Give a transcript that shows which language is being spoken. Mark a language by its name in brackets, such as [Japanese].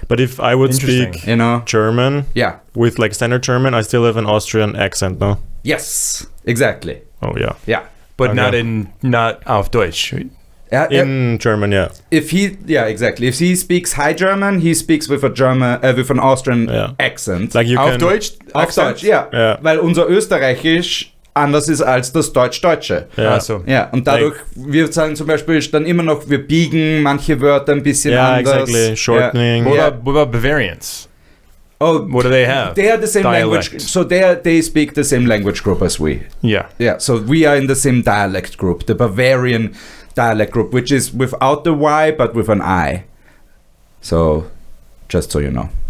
[English] But if I would speak, German, with like standard German, I still have an Austrian accent, no? Yes, exactly. Oh yeah. Yeah. But not [German] auf Deutsch. [English] In German, yeah. Exactly. If he speaks High German, he speaks with with an Austrian accent. Like you [German] auf Deutsch? Auf Deutsch, ja. Weil unser Österreichisch anders ist als das Deutsch-Deutsche. Ja. Ja, und dadurch, wir sagen zum Beispiel dann immer noch, wir biegen manche Wörter ein bisschen anders. [English] Yeah, exactly. Shortening. What about Bavarians? Oh, what do they have? They are the same language. So they speak the same language group as we. Yeah. Yeah. So we are in the same dialect group, the Bavarian dialect group, which is without the Y but with an I. So, just so you know.